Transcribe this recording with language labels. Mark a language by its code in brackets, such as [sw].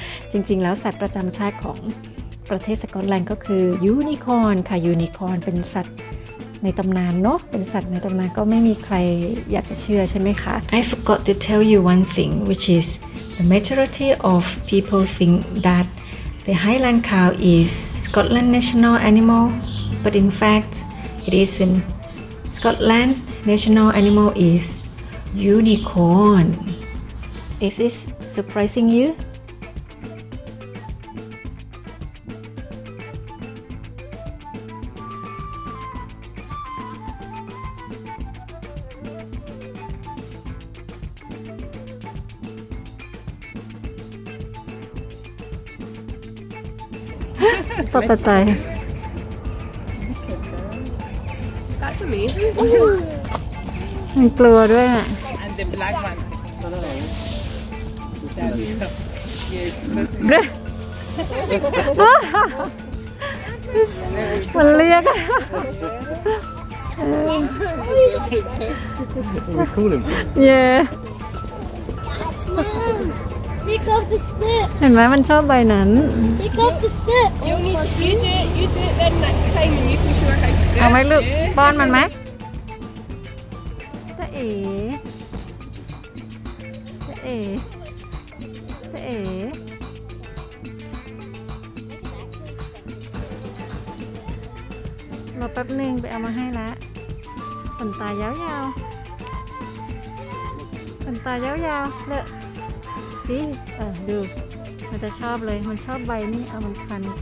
[th] จริงๆแล้วสัตว์ประจำชาติของประเทศสกอตแลนด์ก็คือยูนิคอร์นค่ะยูนิคอร์นเป็นสัตว์ในตำนานเนาะเป็นสัตว์ในตำนานก็ไม่มีใครอยากจะเชื่อใช่ไหมคะ [en] I forgot to tell you one thing which is the majority of people think that the Highland cow is Scotland's national animal but in fact it isn't. Scotland's national animal is unicorn. Is this surprising you? [th] ตกใจ [en] That's amazing. [th] มันกลัวด้วยอ่ะ [en] And the black one. Yes. [th] มันเรียก [en] We call him. เย่ Take off the strip. [th] เห็นไหมมันชอบใบนั้น [en] Take off the strip. You do it then next time and you can show her how to do it. [th] เอาไหมลูกป้อนมันไหมจะเอ๋จะเอ๋จะเอ๋ รอแป๊บนึงไปเอามาให้ละขนตายาวๆขนตายาวๆเลอะสิดูมันจะชอบเลยมันชอบใบนี่เอามันคัน